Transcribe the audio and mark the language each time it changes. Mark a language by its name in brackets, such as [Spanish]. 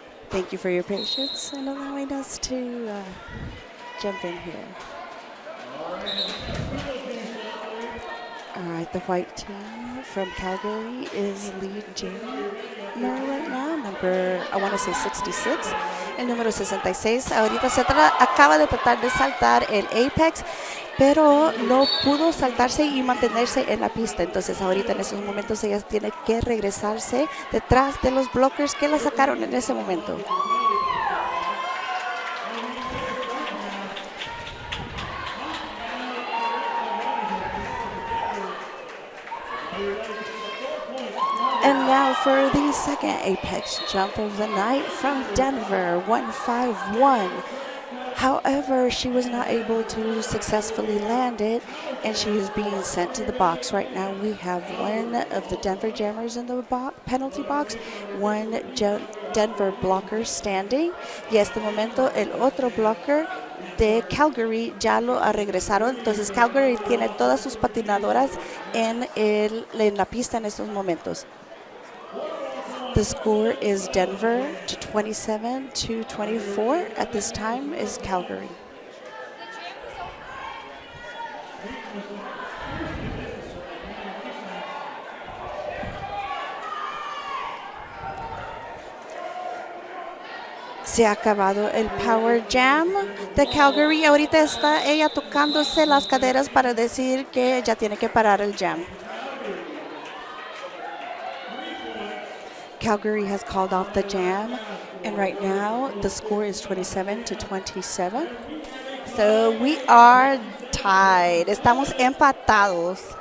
[English] Thank you for your patience and allowing us to jump in here. Alright, the white team from Calgary is lead jammer right now, number, I want to say 66. [Spanish] El número 66 ahorita acaba de tratar de saltar el apex pero no pudo saltarse y mantenerse en la pista. Entonces ahorita en esos momentos ella tiene que regresarse detrás de los blockers que la sacaron en ese momento. [English] And now for the second apex jump of the night from Denver, 151. However, she was not able to successfully land it, and she is being sent to the box. Right now, we have one of the Denver Jammers in the penalty box, one Denver blocker standing. [Spanish] Y este momento, el otro blocker de Calgary ya lo regresaron. Entonces, Calgary tiene todas sus patinadoras en la pista en estos momentos. [English] The score is Denver to 27 to 24. At this time is Calgary. [Spanish] Se ha acabado el Power Jam de Calgary. Ahorita está ella tocándose las caderas para decir que ya tiene que parar el jam. [English] Calgary has called off the jam, and right now the score is 27 to 27. So we are tied. [Spanish] Estamos empatados.